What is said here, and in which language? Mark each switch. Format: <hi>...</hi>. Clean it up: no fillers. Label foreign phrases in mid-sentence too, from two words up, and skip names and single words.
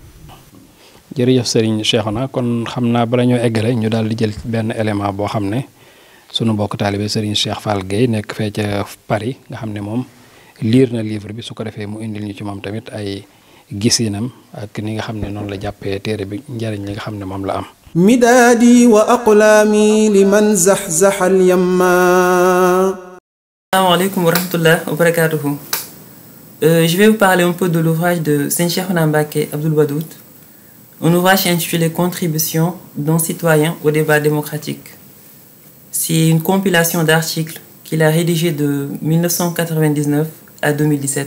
<wo>jërëjëf Serigne Cheikhouna kon xam naa bala ñoo eggale ñu daal di jël benn élément boo xam ne sunu mbokk taalibe Serigne Cheikh Fall Gueye nekk fee ca Paris nga xam ne moom liir na livre bi su ko defee mu indil ñu ci moom tamit ay gisinam ak ni nga xam ne noonu la jàppee téere bi njariñ li nga xam ne moom la am.</wo> <ar>مدادي وأقلامي لمن زخزخ اليم. السلام عليكم ورحمة الله وبركاته.</ar> <fr>Je vais vous parler un peu de l'ouvrage de Serigne Cheikhouna Mbacké Abdoul Wadoud, un ouvrage intitulé Contribution d'un citoyen au débat démocratique. C'est une compilation d'articles qu'il a rédigé de 1999 à 2017.</fr>